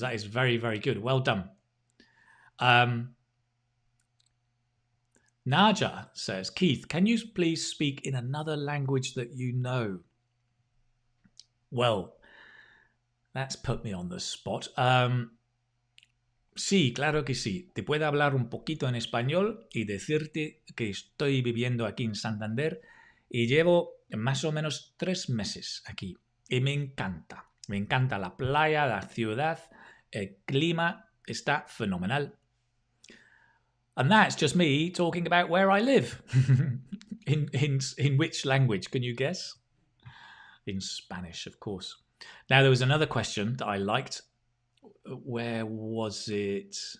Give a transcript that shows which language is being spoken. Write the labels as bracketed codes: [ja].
[en] That is very, very good. Well done. Naja says, Keith, can you please speak in another language that you know? Well, that's put me on the spot. [es] Sí, claro que sí. Te puedo hablar un poquito en español y decirte que estoy viviendo aquí en Santander y llevo más o menos 3 meses aquí. Y me encanta. Me encanta la playa, la ciudad, el clima está fenomenal. [en] And that's just me talking about where I live. in which language? Can you guess? In Spanish, of course. Now, there was another question that I liked. Where was it?